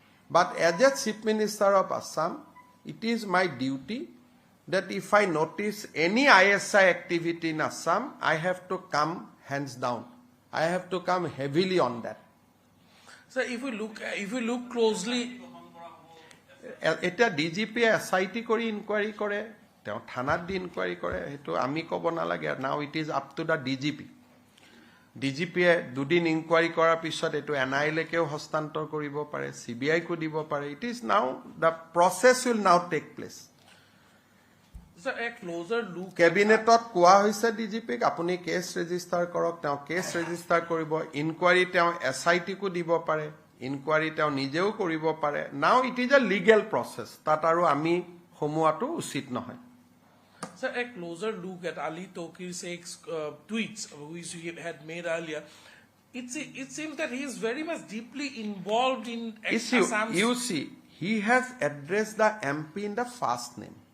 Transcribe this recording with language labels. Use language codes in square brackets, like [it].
[en] But as a Chief Minister of Assam, it is my duty that if I notice any ISI activity in Assam, I have to come hands down. I have to come heavily on that. Sir, if we look closely, [as] এটা ডিজিপিয়ে SIT কৰি enquiry কৰে, তেওঁ থানাত দি enquiry কৰে, সেইটো আমি ক'ব নালাগে. [en] Now it is up to the DGP. [as] ডিজিপিয়ে দুদিন ইনকুৱাৰী কৰাৰ পিছত এইটো এনআইএলৈকেও হস্তান্তৰ কৰিব পাৰে, CBI-কো দিব পাৰে. [en] It is now the process will now take place. sir, a closer look. [as] কেবিনেটত কোৱা হৈছে ডিজিপিক আপুনি কেছ ৰেজিষ্টাৰ কৰক, তেওঁ কেছ ৰেজিষ্টাৰ কৰিব. ইনকুৱাৰী তেওঁ SIT-কো দিব পাৰে, ইনকুৱাৰী তেওঁ নিজেও কৰিব পাৰে. [en] Now it is a legal process. [as] তাত আৰু আমি সোমোৱাটো উচিত নহয়. [en] Sir, a closer look at Ali Tokir Sheikh's tweets, which he had made earlier, it seems that he is very much deeply involved in Assam's... You see, he has addressed the MP in the first name.